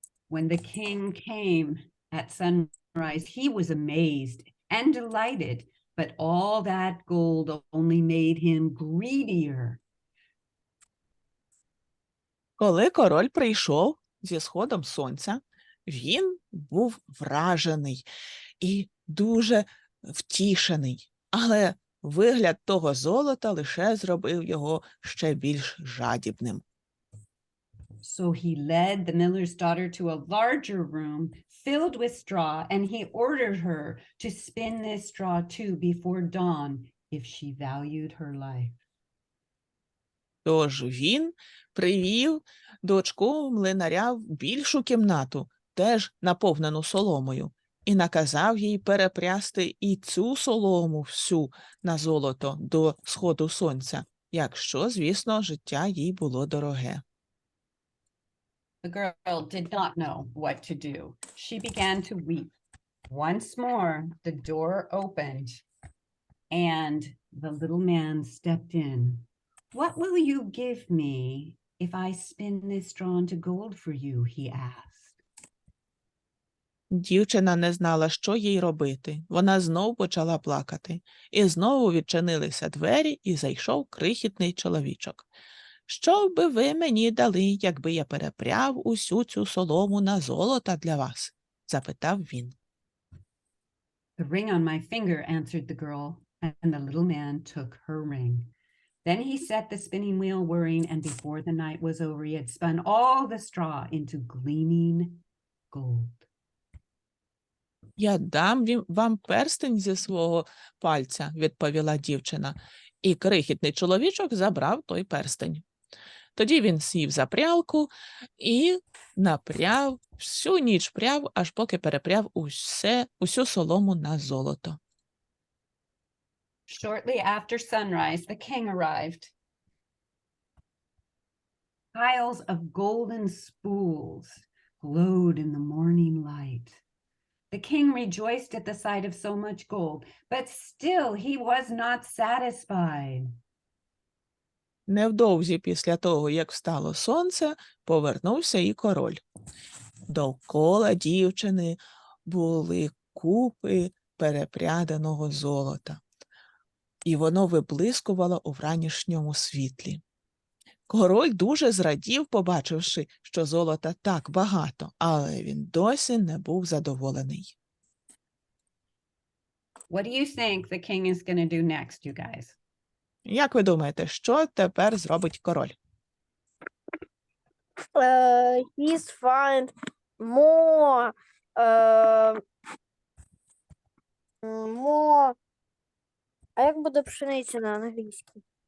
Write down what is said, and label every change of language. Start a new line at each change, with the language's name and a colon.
English: When the king came at sunrise, he was amazed and delighted, but all that gold only made him greedier.
Ukrainian: Коли король прийшов зі сходом сонця, він був вражений і дуже втішений, але вигляд того золота лише зробив його ще більш жадібним.
English: So he led the miller's daughter to a larger room filled with straw, and he ordered her to spin this straw too before dawn if she valued her life.
Ukrainian: Тож він привів дочку млинаря в більшу кімнату, теж наповнену соломою, і наказав їй перепрясти і цю солому всю на золото до сходу сонця, якщо, звісно, життя їй було дороге.
English: The girl did not know what to do. She began to weep. Once more, the door opened, and the little man stepped in. "What will you give me if I spin this straw into gold for you? He asked.
Ukrainian: Дівчина не знала, що їй робити. Вона знов почала плакати. І знову відчинилися двері, і зайшов крихітний чоловічок. «Що би ви мені дали, якби я перепряв усю цю солому на золото для вас?» – запитав він.
English: The ring on my finger, answered the girl, and the little man took her ring. Then he set the spinning wheel whirring, and before the night was over, he had spun all the straw into gleaming gold.
Ukrainian: «Я дам вам перстень зі свого пальця», – відповіла дівчина. І крихітний чоловічок забрав той перстень. Тоді він сів за прялку і напряв, всю ніч пряв, аж поки перепряв усю солому на золото.
English: Shortly after sunrise, the king arrived. Piles of golden spools glowed in the morning light. The king rejoiced at the sight of so much gold, but still he was not satisfied.
Ukrainian: Невдовзі після того, як встало сонце, повернувся і король. Довкола дівчини були купи перепряданого золота, і воно виблискувало у вранішньому світлі. Король дуже зрадів, побачивши, що золота так багато, але він досі не був задоволений.
English: What do you think the king is going to do next, you guys?
Ukrainian: Як ви думаєте, що тепер зробить король?
English: He's find more more.
Ukrainian: А як буде пшениця на англійській?